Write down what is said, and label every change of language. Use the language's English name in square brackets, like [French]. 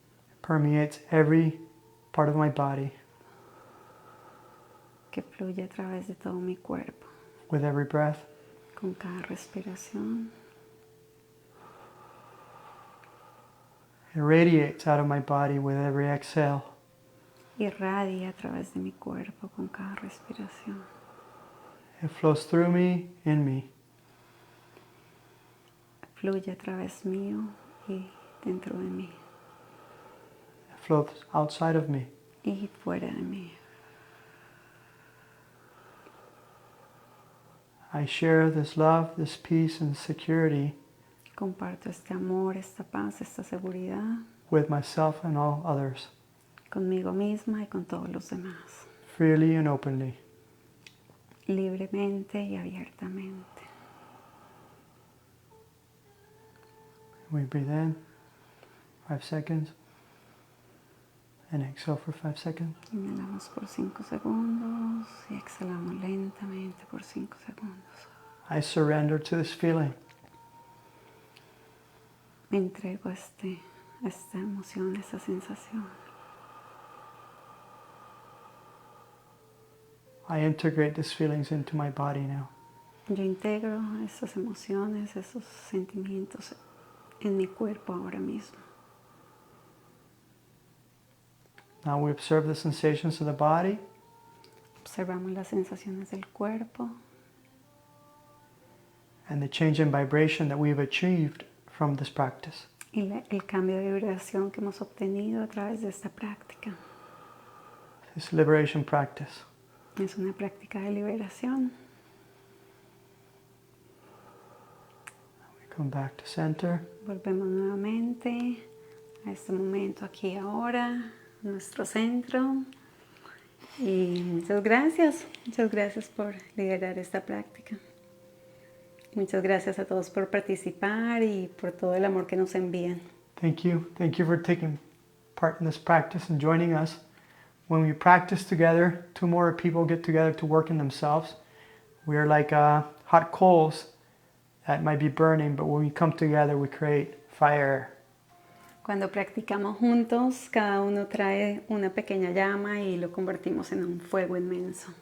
[English] It permeates every part of my body [Spanish] Que fluye a través de todo mi cuerpo. [English] with every breath. [Spanish] Con cada respiración. [English] It radiates out of my body with every exhale. [Spanish] Irradia a través de mi cuerpo con cada respiración. [English] It flows through me, in me. [Spanish] Fluye a través mío y dentro de mí. [English] It flows outside of me. [Spanish] Y fuera de mí. [English] I share this love, this peace and security [Spanish] Comparto este amor, esta paz, esta seguridad [English] with myself and all others, [Spanish] conmigo misma y con todos los demás. [English] freely and openly. [Spanish] Libremente y abiertamente. [English] We breathe in 5 seconds and exhale for 5 seconds. [Spanish] Inhalamos por 5 segundos y exhalamos lentamente por 5 segundos. [English] I surrender to this feeling. [Spanish] Me entrego a esta emoción, a esta sensación. [English] I integrate these feelings into my body now. [Spanish] Yo integro estas emociones, esos sentimientos en mi cuerpo ahora mismo. [English] Now we observe the sensations of the body. [Spanish] Observamos las sensaciones del cuerpo [English] And the change in vibration that we've achieved from this practice. [Spanish] y el cambio de vibración que hemos obtenido a través de esta práctica. [English] This liberation practice. [Spanish] Es una práctica de liberación. [English] We come back to center. [Spanish] Volvemos nuevamente a este momento aquí ahora, nuestro centro. Y muchas gracias por liderar esta práctica. Muchas gracias a todos por participar y por todo el amor que nos envían. [English] Thank you for taking part in this practice and joining us. When we practice together, two more people get together to work in themselves. We are like hot coals that might be burning, but when we come together, we create fire. [Spanish] Cuando practicamos juntos, cada uno trae una pequeña llama y lo convertimos en un fuego inmenso.